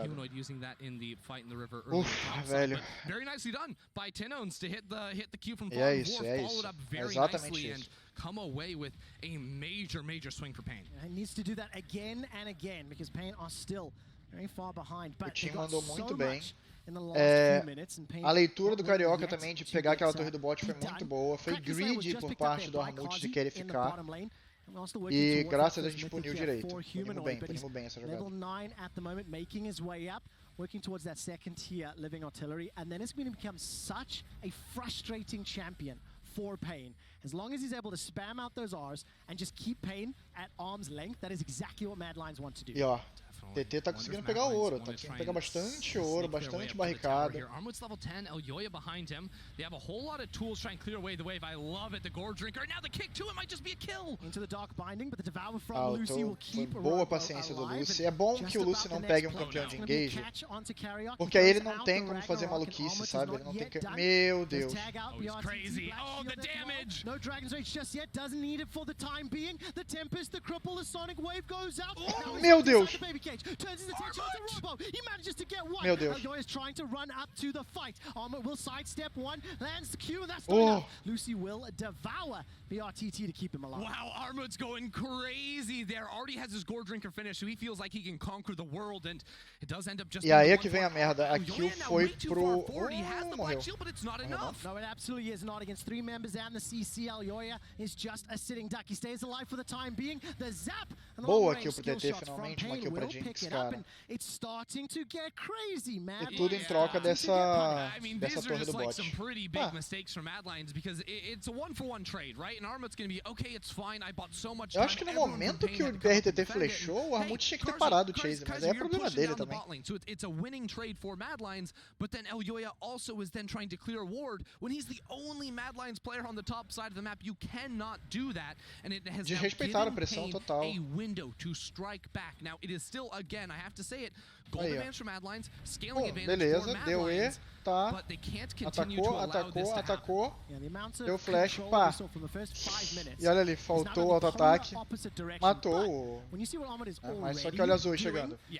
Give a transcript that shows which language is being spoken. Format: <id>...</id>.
<en>Humanoid using that in the fight in the river.</en> <pt>Velho.</pt> <en>Very nicely done by Tinones to hit the Q from</en> <pt>é isso.</pt> <en>Followed up very nicely and come away with a major swing for Pain. He needs to do that again and again because Pain are still very far behind, but</en> <pt>o time mandou muito bem. É, a leitura do Carioca também de pegar aquela torre do bot foi muito boa. Foi greedy por parte do Armut de querer ficar. E graças a gente puniu direito. Punimos bem essa jogada.</pt> <en>Level 9 at the moment, making his way up, working towards that second tier living artillery, and then it's going to become such a frustrating champion for Pain. As long as he's able to spam out those R's and just keep Pain at arm's length, that is exactly what Mad Lions want to do.</en> <pt>E ó, TT tá conseguindo pegar ouro, tá conseguindo pegar bastante ouro, bastante barricada.</pt> <en>Armut's level 10, Elyoya behind him. They have a whole lot of tools trying to clear away the wave. I love it, the Gore Drinker. Now the kick to it might just be a kill. Into the dark binding, but the Devour from Lucy will keep</en> <pt>boa paciência do Lucy. É bom que o Lucy não pegue um campeão de engage, porque aí ele não tem como fazer maluquice, sabe? Ele não tem que... Meu Deus.</pt> <en>Oh, he's crazy. Oh, the damage. No Dragon's Rage just yet. Doesn't need it for the time being. The Tempest, the Cripple, the Sonic Wave goes out.</en> <pt>Meu Deus.</pt> <en>Turns his attention to Robo. He manages to get one.</en> <pt>Meu Deus.</pt> <en>Elyoya is trying to run up to the fight. Armut will sidestep one, lands the Q, and that's not enough. Lucy will devour the RTT to keep him alive. Wow, Armut's going crazy there. Already has his Gore Drinker finish, so he feels like he can conquer the world, and it does end up just...</en> <pt>E aí é que vem a merda. A kill foi pro... Morreu.</pt> <en>Shield, but it's not enough. No, it absolutely is not. Against 3 members and the CC, Elyoya is just a sitting duck. He stays alive for the time being. The zap and the</en> <pt>boa kill pro TT, finalmente. Uma kill pra Jinx, cara.</pt> <en>It's starting to get crazy, man.</en> <pt>E tudo em troca dessa torre do bot.</pt> <en>Like some pretty big mistakes from Mad Lions because it's a 1-for-1 trade, right? And Armut's going to be okay, it's fine. I bought so much time.</en> <pt>Eu acho que no momento que o PRTT flechou, o Armut tinha que ter parado o chase, mas é problema dele também.</pt> <en>So it's a winning trade for Mad Lions, but then Elyoya also is then trying to clear a ward when he's the only Mad Lions player on the top side of the map. You cannot do that, and it has now given Pain a window to strike back. Now it is still, again, I have to say it, gold advantage for Mad Lions, scaling advantage for Mad Lions, but they can't continue to allow this to</en> <pt>atacou, deu flash, pá. E olha ali, faltou o auto-ataque, matou. Mas só que olha azul chegando.</pt>